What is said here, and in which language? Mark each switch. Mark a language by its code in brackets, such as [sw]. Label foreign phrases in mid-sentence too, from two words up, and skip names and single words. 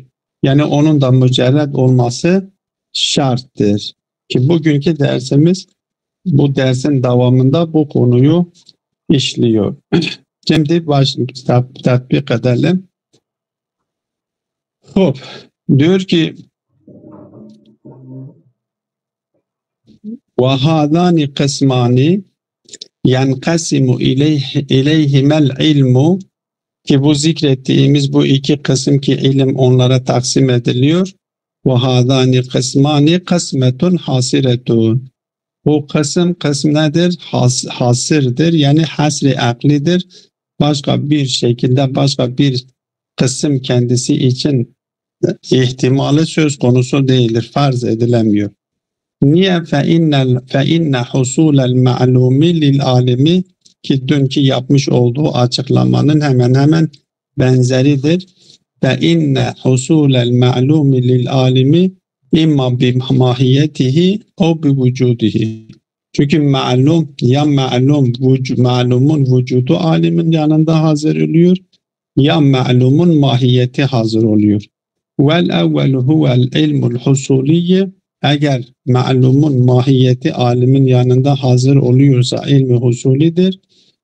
[tr] Yani onun da mücerred olması şarttır. Ki bugünkü dersimiz bu dersin devamında bu konuyu işliyor. Şimdi tatbik edelim. Hop. Diyor ki [ar] وَهَذَانِ قَسْمَانِ يَنْقَسِمُ اِلَيْهِمَ الْعِلْمُ [tr] ki bu zikrettiğimiz bu iki kısım ki ilim onlara taksim ediliyor. [ar] وَهَذَانِ قَسْمَانِ قَسْمَةٌ حَاسِرَةٌ [tr] bu kısım nedir? Hasırdır yani hasri aklidir. Başka bir şekilde başka bir kısım kendisi için ihtimali söz konusu değildir. Farz edilemiyor. Niye? [ar] فَاِنَّ حُصُولَ الْمَعْلُومِ لِلْعَالِمِ [tr] ki dünkü yapmış olduğu açıklamanın hemen hemen benzeridir. [ar] فَاِنَّ حُصُولَ الْمَعْلُومِ لِلْعَالِمِ إما بماهيته أو بوجوده. [tr] Çünkü ma'lum ya ma'lumun vücudu alimin yanında hazır oluyor ya ma'lumun mahiyeti hazır oluyor. [ar] والأول هو العلم الحصولي [tr] eğer ma'lumun mahiyeti alimin yanında hazır oluyorsa ilmi husulidir.